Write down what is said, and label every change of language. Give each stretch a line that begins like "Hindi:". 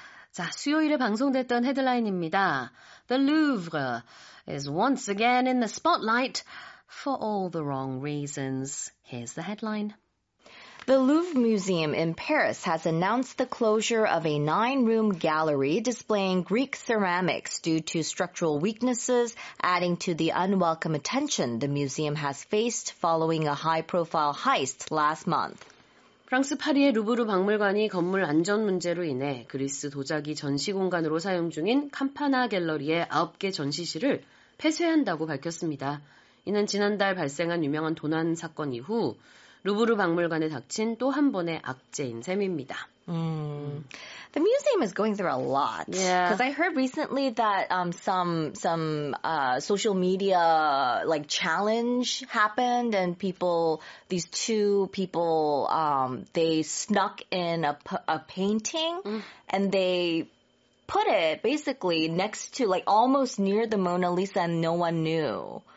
Korean: 자, 수요일에 방송됐던 헤드라인입니다.
English: The Louvre is once again in the spotlight for all the wrong reasons. Here's the headline. The Louvre Museum in Paris has announced the closure of a 9-room gallery displaying Greek ceramics due to structural weaknesses, adding to the unwelcome attention the museum has faced following a high-profile heist last month.
Korean: 프랑스 파리의 루브르 박물관이 건물 안전 문제로 인해 그리스 도자기 전시 공간으로 사용 중인 캄파나 갤러리의 9개 전시실을 폐쇄한다고 밝혔습니다. 이는 지난달 발생한 유명한 도난 사건 이후 루브르 박물관에 닥친 또 한 번의 악재인 셈입니다.
English: The museum is going through a lot. Yeah. Because I heard recently that some social media like challenge happened, and these two people, they snuck in a painting, and they put it basically next to, like, almost near the Mona Lisa, and no one knew.